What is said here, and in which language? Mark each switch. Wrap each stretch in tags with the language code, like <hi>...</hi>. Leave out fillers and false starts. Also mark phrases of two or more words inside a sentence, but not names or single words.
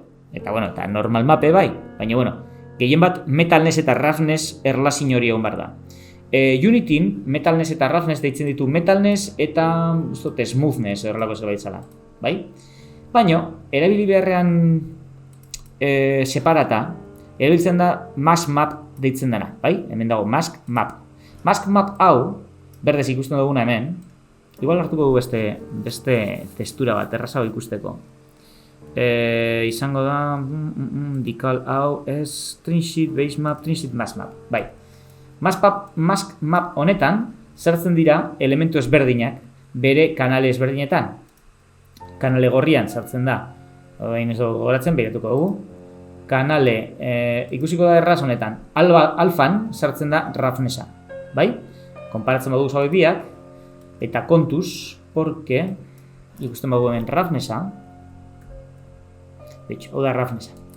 <eu>Eta, bueno, eta</eu> <en>normal mape</en> <eu>bai, baina, bueno, gehien bat metalness eta roughness erlazin hori egon behar da. Unityn, metalness eta roughness deitzen ditu metalness eta smoothness erlako zerbait zala, bai? Baina, erabili beharrean separata, erabiltzen da</eu> <en>mask map</en> <eu>deitzen dena, bai? Hemen dago</eu> <en>mask map. Mask map</en> <eu>hau, berdez ikusten duguna hemen, igual hartuko du beste textura bat, errazago ikusteko. Izango da, decal hau,</eu> <en>trim sheet, base map, trim sheet, mask map, bai. Mask map</en> <eu>honetan, sartzen dira elementu ezberdinak bere kanale ezberdinetan. Kanale gorrian sartzen da, hain ez dugu goratzen, behiratuko dugu. Kanale, ikusiko da erraz honetan, alfan sartzen da roughnessa, bai? Konparatzen badugu zaude biak, eta kontuz, porque, ikusten badugu hemen roughnessa, hau da roughnessa.</eu>